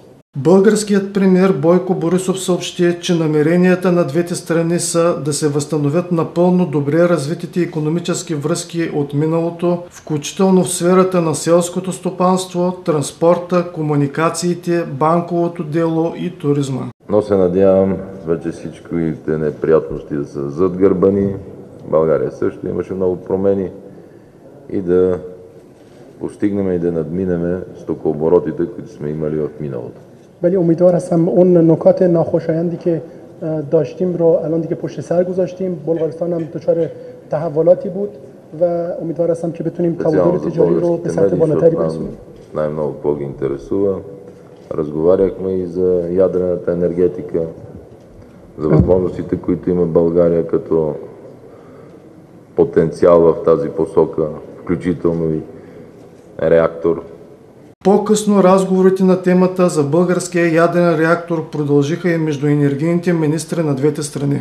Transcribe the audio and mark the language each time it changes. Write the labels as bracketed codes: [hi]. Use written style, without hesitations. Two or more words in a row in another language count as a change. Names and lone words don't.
[bg] Българският премиер Бойко Борисов съобщи, че намеренията на двете страни са да се възстановят напълно добре развитите икономически връзки от миналото, включително в сферата на селското стопанство, транспорта, комуникациите, банковото дело и туризма. Но се надявам вече всичките неприятности да са зад гърба ни. България също имаше много промени и да постигнем и да надминем стокооборотите, които сме имали в миналото. [fa] ولی امیدوار هستم اون نکات ناخوشایندی که داشتیم رو الان دیگه پشت سر گذاشتیم. بلغارستان هم دچار تحولاتی بود و امیدوار هستم که بتونیم تعادل تجاری رو به سطح بالاتری برسونیم. [bg] Най-много какво ги интересува. Разговаряхме и за ядрената енергетика, за възможностите, които има България като потенциал в тази посока, включително и реактор. По-късно разговорите на темата за българския яден реактор продължиха и между енергийните министри на двете страни.